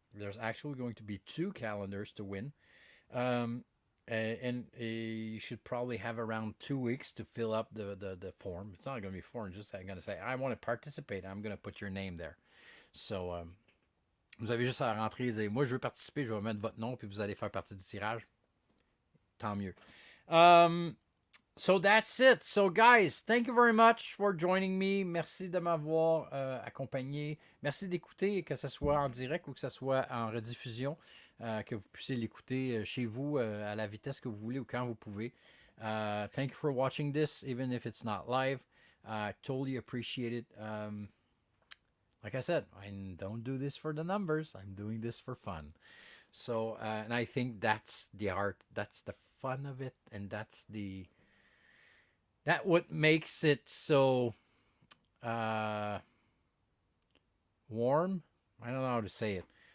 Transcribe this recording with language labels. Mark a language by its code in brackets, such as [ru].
[en] There's actually going to be 2 calendars to win. And you should probably have around 2 weeks to fill up the form. It's not going to be form, just I'm going to say, I want to participate. I'm going to put your name there. [fr] So, vous avez juste à rentrer et dire, moi, je veux participer, je vais mettre votre nom, puis vous allez faire partie du tirage. Tant mieux. [en] So that's it. So, guys, thank you very much for joining me. [fr] Merci de m'avoir accompagné. Merci d'écouter, que ce soit en direct ou que ce soit en rediffusion. Que vous puissiez l'écouter chez vous à la vitesse que vous voulez ou quand vous pouvez. [en] Thank you for watching this, even if it's not live. I totally appreciate it. Like I said, I don't do this for the numbers. I'm doing this for fun. So, and I think that's the art. That's the fun of it, and that's what makes it so warm. I don't know how to say it.